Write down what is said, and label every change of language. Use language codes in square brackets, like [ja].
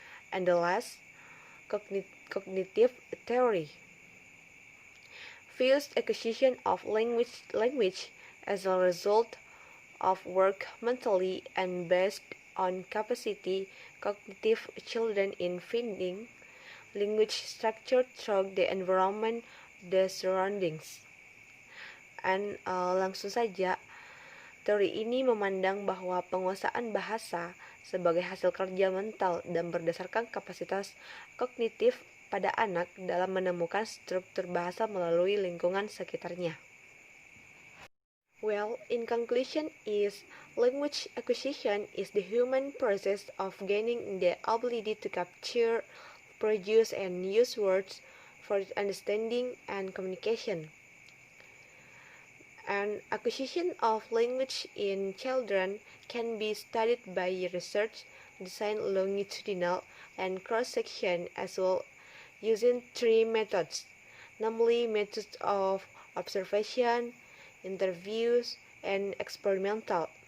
[en] And the last, cognitive theory, views acquisition of language as a result of work mentally and based on capacity cognitive children in finding language structure through the environment, the surroundings. [id] And langsung saja, teori ini memandang bahwa penguasaan bahasa sebagai hasil kerja mental dan berdasarkan kapasitas kognitif pada anak dalam menemukan struktur bahasa melalui lingkungan sekitarnya. [en] Well, in conclusion, language acquisition is the human process of gaining the ability to capture, produce, and use words for understanding and communication. And acquisition of language in children can be studied by research, design longitudinal and cross-section as well, using three methods, namely methods of observation, interviews, and experimental.